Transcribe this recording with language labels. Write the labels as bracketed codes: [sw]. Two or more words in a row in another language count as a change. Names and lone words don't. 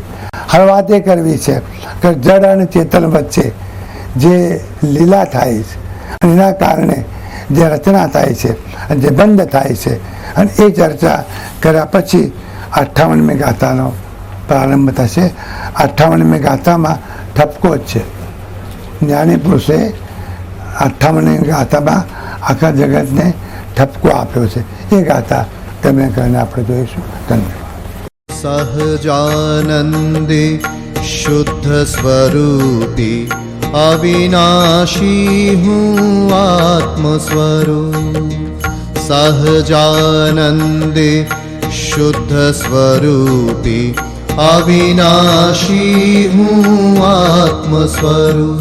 [gu] હવે વાત એ કરવી છે કે જળ અને ચેતન વચ્ચે જે લીલા થાય છે અને એના કારણે જે રચના થાય છે અને જે બંધ થાય છે, અને એ ચર્ચા કર્યા પછી 58મી ગાથાનો પ્રારંભ થશે. 58મી ગાથામાં ઠપકો જ છે. જ્ઞાની પુરુષે 58મી ગાથામાં આખા જગતને ઠપકો આપ્યો છે. એ ગાથા તમે કરીને આપણે જોઈશું. ધન્યવાદ. સહજાનંદે શુદ્ધસ્વરૂપી અવિનાશી હું આત્મસ્વરૂપ. સહજાનંદે શુદ્ધસ્વરૂપી અવિનાશી હું આત્મસ્વરૂપ.